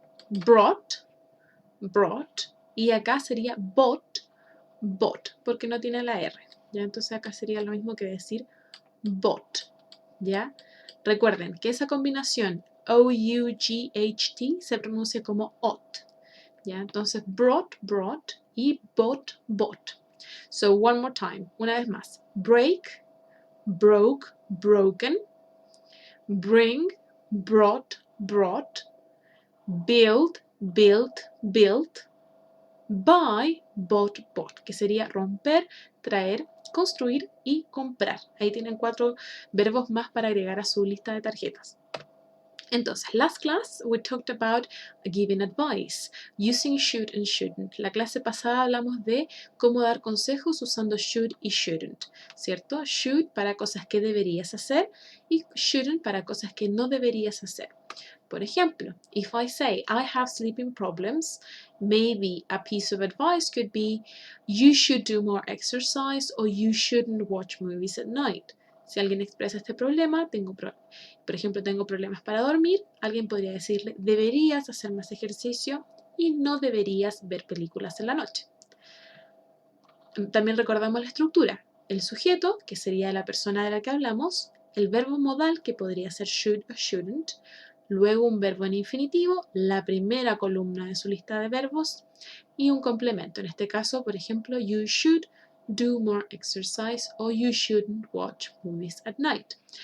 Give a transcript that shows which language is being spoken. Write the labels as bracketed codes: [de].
[es] Brought, brought, y acá sería bought, bought, porque no tiene la R, ¿ya? Entonces acá sería lo mismo que decir bought, ¿ya? Recuerden que esa combinación O-U-G-H-T se pronuncia como OT, ¿ya? Entonces brought, brought y bought, bought. [en] So one more time, [es] una vez más. [en] Break, broke, broken. Bring, brought, brought. Build, built, built. Buy, bought, bought, [es] que sería romper, traer, construir y comprar. Ahí tienen 4 verbos más para agregar a su lista de tarjetas. [en] Entonces, last class we talked about giving advice, using should and shouldn't. [es] La clase pasada hablamos de cómo dar consejos usando should y shouldn't, ¿cierto? Should para cosas que deberías hacer y shouldn't para cosas que no deberías hacer. Por ejemplo, [en] if I say I have sleeping problems, maybe a piece of advice could be you should do more exercise or you shouldn't watch movies at night. [es] Si alguien expresa este problema, por ejemplo, tengo problemas para dormir, alguien podría decirle deberías hacer más ejercicio y no deberías ver películas en la noche. También recordamos la estructura. El sujeto, que sería la persona de la que hablamos, el verbo modal, que podría ser should o shouldn't, luego un verbo en infinitivo, la primera columna de su lista de verbos y un complemento. En este caso, por ejemplo, [en] you should do more exercise [es] o [en] you shouldn't watch movies at night.